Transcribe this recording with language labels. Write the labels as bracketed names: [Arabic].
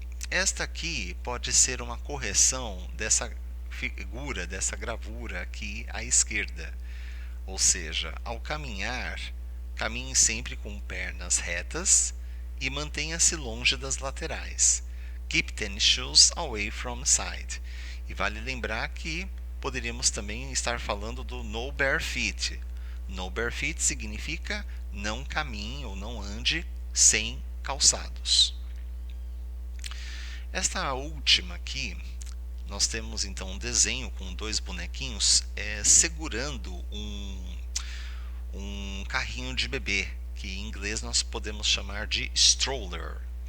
[Portuguese] Esta aqui pode ser uma correção dessa figura, dessa gravura aqui à esquerda. Ou seja, ao caminhar, caminhe sempre com pernas retas e mantenha-se longe das laterais. [English] Keep tennis shoes away from side. [Portuguese] E vale lembrar que poderíamos também estar falando do [English] no bare feet. No bare feet [Portuguese] significa não caminhe ou não ande sem calçados. Esta última aqui, nós temos então um desenho com dois bonequinhos segurando um carrinho de bebê, que em inglês nós podemos chamar de stroller.